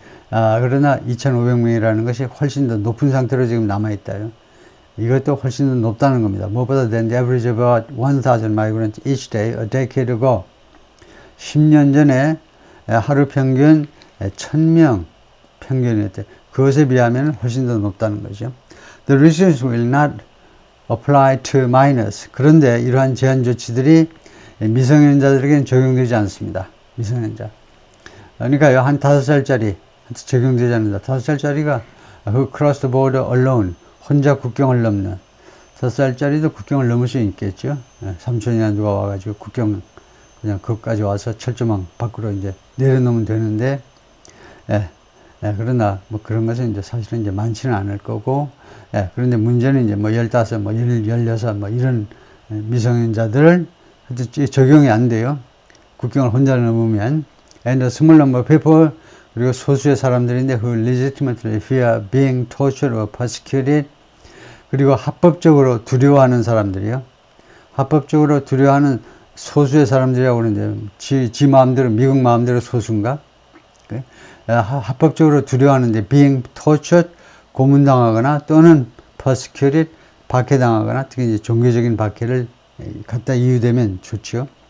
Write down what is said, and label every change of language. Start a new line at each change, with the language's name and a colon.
Korean: 그러나 2,500명이라는 것이 훨씬 더 높은 상태로 지금 남아있다요. 이것도 훨씬 더 높다는 겁니다. 무엇보다
English: than the average of about 1,000 migrants each day a decade ago.
Korean: 10년 전에 하루 평균 1,000명 평균이었대. 그것에 비하면 훨씬 더 높다는 거죠.
English: The restrictions will not apply to minors.
Korean: 그런데 이러한 제한 조치들이 미성년자들에게는 적용되지 않습니다. 미성년자. 그러니까요, 한 5살짜리 적용되지 않는다. 5살짜리가
English: who cross the border alone,
Korean: 혼자 국경을 넘는. 5살짜리도 국경을 넘을 수 있겠죠. 삼촌이나 누가 와가지고 국경 그냥 거기까지 와서 철조망 밖으로 이제 내려놓으면 되는데, 그러나 뭐 그런 것은 이제 사실은 이제 많지는 않을 거고, 그런데 문제는 이제 뭐 15, 뭐 16, 뭐 이런 미성년자들을 적용이 안 돼요. 국경을 혼자 넘으면.
English: And a small number of people,
Korean: 그리고 소수의 사람들인데
English: who legitimately fear being tortured or persecuted,
Korean: 그리고 합법적으로 두려워하는 사람들이요. 합법적으로 두려워하는 소수의 사람들이라고 그러는데, 지 마음대로, 미국 마음대로 소수인가? 합법적으로 두려워하는데,
English: being tortured,
Korean: 고문당하거나 또는
English: persecuted,
Korean: 박해당하거나, 특히 이제 종교적인 박해를 갖다 이유되면 좋죠.